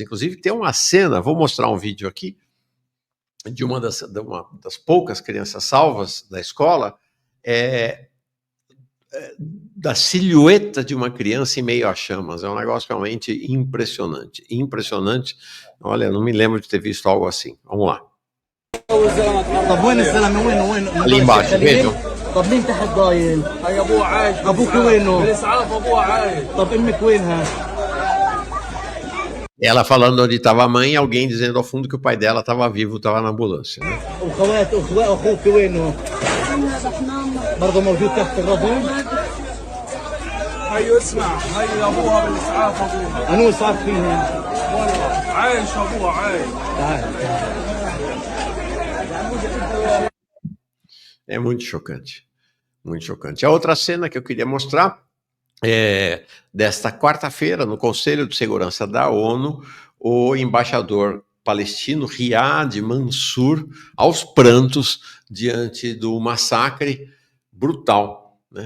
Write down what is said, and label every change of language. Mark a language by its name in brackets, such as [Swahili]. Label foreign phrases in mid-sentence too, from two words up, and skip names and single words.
[Portuguese] Inclusive tem uma cena, vou mostrar um vídeo aqui, de uma das poucas crianças salvas da escola, da silhueta de uma criança em meio a chamas. É um negócio realmente impressionante. Impressionante. Olha, não me lembro de ter visto algo assim. Vamos lá. [Arabic] طب وين الزلمه وين [Portuguese] Ali embaixo, vejam. [Arabic] طب مين تحت ضايل هي ابوه عايش ابوك وينه بالاسعاف ابوه عايش طب امك وينها [Portuguese] Ela falando onde estava a mãe e alguém dizendo ao fundo que o pai dela estava vivo, estava na ambulância. Né? [Arabic] وخوات اخوك وينه برضه موجود تحت الرضم هي اسمع هي ابوها بالاسعاف ابوها انو صار فيها والله عايش ابوها عايش تعال [Portuguese] É muito chocante. Muito chocante. A outra cena que eu queria mostrar é desta quarta-feira, no Conselho de Segurança da ONU, o embaixador palestino Riyad Mansour, aos prantos, diante do massacre brutal, né?